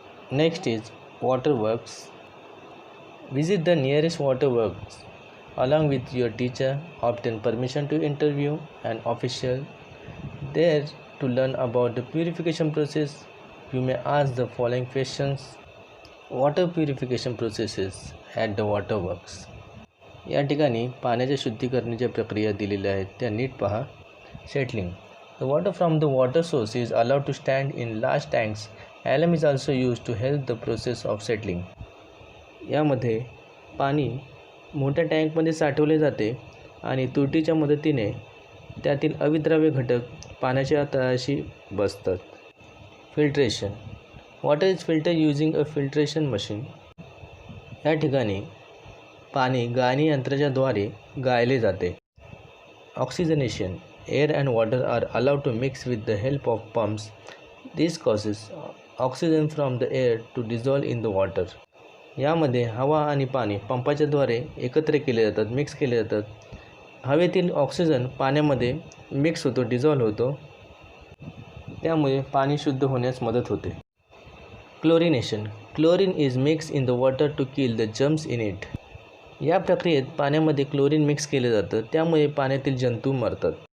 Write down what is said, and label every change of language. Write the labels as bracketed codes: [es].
[en] Next is waterworks. Visit the nearest waterworks along with your teacher. Obtain permission to interview an official there to learn about the purification process. You may ask the following questions. Water purification processes at the waterworks. [mr] या ठिकाणी पाण्याच्या शुद्धीकरणाच्या प्रक्रिया दिलेल्या आहेत त्या नीट पहा. [en] Settling. The water from the water source is allowed to stand in large tanks. Alum is also used to help the process of settling. [mr] यामध्ये पाणी मोठ्या टँकमध्ये साठवले जाते आणि तुरटीच्या मदतीने त्यातील अविद्राव्य घटक पाण्याच्या तळाशी बसतात. Filtration. [en] Water is filter using a filtration machine. [mr] या ठिकाणी पाणी गाळणी यंत्राच्याद्वारे गाळले जाते. Oxygenation. [en] Air and water are allowed to mix with the help of pumps. This causes oxygen from the air to dissolve in the water. [mr] यामध्ये हवा आणि पाणी पंपाच्याद्वारे एकत्र केले जातात, मिक्स केले जातात. हवेतील ऑक्सिजन पाण्यामध्ये मिक्स होतो, डिझॉल्व होतो. त्यामुळे पाणी शुद्ध होण्यास मदत होते. Chlorination. [en] Chlorine is mix in the water to kill the germs in it. [mr] या प्रक्रियेत पाण्यामध्ये क्लोरीन मिक्स केले जातं, त्यामुळे पाण्यातील जंतू मरतात.